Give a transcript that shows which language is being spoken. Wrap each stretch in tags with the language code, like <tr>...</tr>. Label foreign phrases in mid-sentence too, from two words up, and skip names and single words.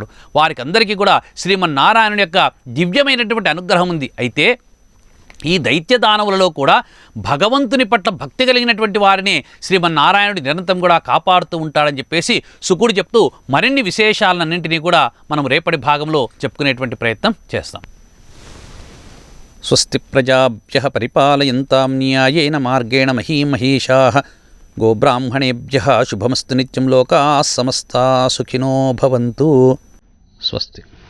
<te>వారికి అందరికీ కూడా శ్రీమన్నారాయణుని యొక్క దివ్యమైనటువంటి అనుగ్రహం ఉంది. అయితే ఈ దైత్య దానవులలో కూడా భగవంతుని పట్ల భక్తి కలిగినటువంటి వారిని శ్రీమన్నారాయణుడు నిరంతరం కూడా కాపాడుతూ ఉంటాడని చెప్పేసి శుకుడు చెప్తూ మరిన్ని విశేషాలన్నింటినీ కూడా మనం రేపటి భాగంలో చెప్పుకునేటువంటి ప్రయత్నం చేస్తాం.</te> <sa>स्वस्ति प्रजाभ्यः परिपालयन्तां न्यायेन मार्गेण महीमहीषाः गोब्राह्मणेभ्यः शुभमस्तु नित्यं लोकाः समस्ताः सुखिनो भवन्तु. స్వస్తి.</sa>